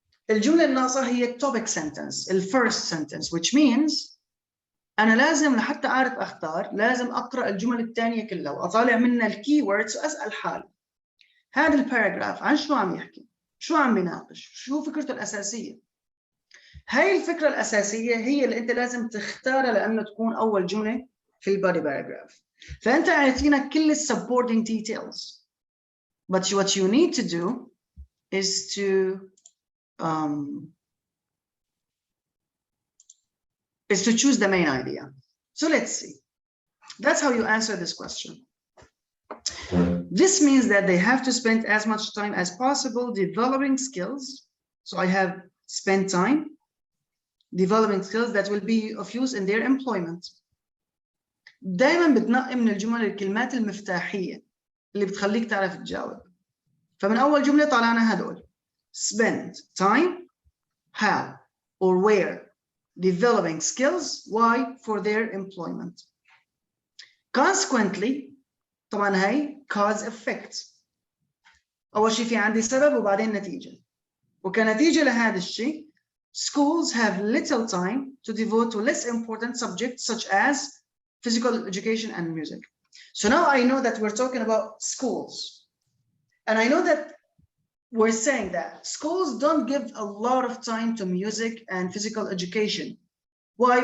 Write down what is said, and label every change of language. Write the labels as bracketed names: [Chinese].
[Arabic] الجملة الناقصة هي [English] topic sentence، first sentence, which means [Arabic] أنا لازم لحتى أعرف أختار لازم أقرأ الجمل الثانية كلها وأطالع منها الكيوردز وأسأل حالي هذا الباراجراف عن شو عم يحكي؟ شو عم بيناقش؟ شو فكرته الأساسية؟ هاي الفكرة الأساسية هي اللي أنت لازم تختارها لأنه تكون أول جملة في البادي باراجراف. فأنت عارفينك كل supporting details. [English] But what you need to do is to choose the main idea. So let's see. That's how you answer this question. This means that they have to spend as much time as possible developing skills. So I have spent time developing skills that will be of use in their employment. [Arabic] دائما بتنقي من الجمل الكلمات المفتاحية اللي بتخليك تعرف تجاوب. فمن أول جملة طلعنا هدول. [English] Spend time, how or where developing skills, why for their employment. Consequently, [Arabic] طبعا هي [English] cause effect. [Arabic] أول شيء في عندي سبب وبعدين نتيجة. وكنتيجة لهذا الشيء, [English] schools have little time to devote to less important subjects such as physical education and music. So now I know that we're talking about schools. And I know that we're saying that schools don't give a lot of time to music and physical education. Why?